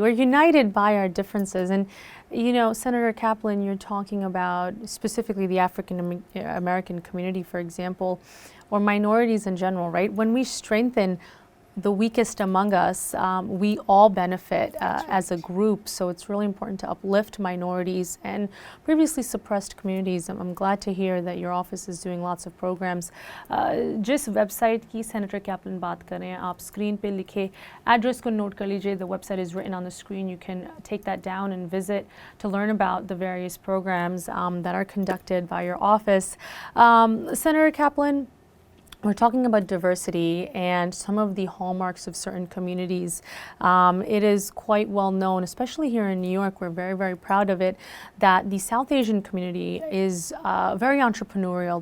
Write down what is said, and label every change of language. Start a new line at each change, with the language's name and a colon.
English: We're united by our differences. And, you know, Senator Kaplan, you're talking about specifically the African American community, for example, or minorities in general, right? When we strengthen the weakest among us, we all benefit as a group. So it's really important to uplift minorities and previously suppressed communities. I'm glad to hear that your office is doing lots of programs.
Hindi: जिस website की senator Kaplan बात कर रहे हैं, आप screen पे लिखे address को नोट कर लीजिए.
English: The website is written on the screen. You can take that down and visit to learn about the various programs that are conducted by your office. Senator Kaplan, we're talking about diversity and some of the hallmarks of certain communities. It is quite well known, especially here in New York, we're very, very proud of it, that the South Asian community is very entrepreneurial.